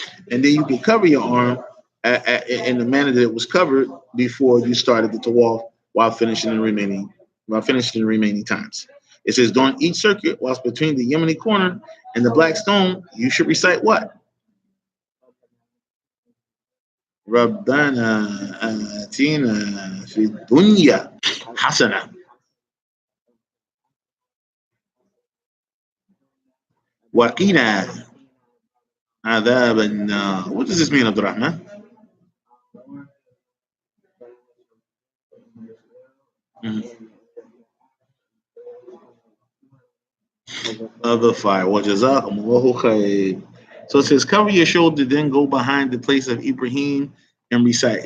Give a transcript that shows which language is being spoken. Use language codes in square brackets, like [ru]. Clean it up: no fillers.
[en] And then you can cover your arm in the manner that it was covered before you started the tawaf while finishing the remaining times. It says during each circuit, whilst between the Yemeni corner and the black stone, you should recite what? [ar] ربنا آتنا في الدنيا حسنة وقنا عذاب النار. [en] What does this mean, Abdul Rahman? Of the fire. [ar] وجزاكم خير. [en] So it says, cover your shoulder, then go behind the place of Ibrahim and recite.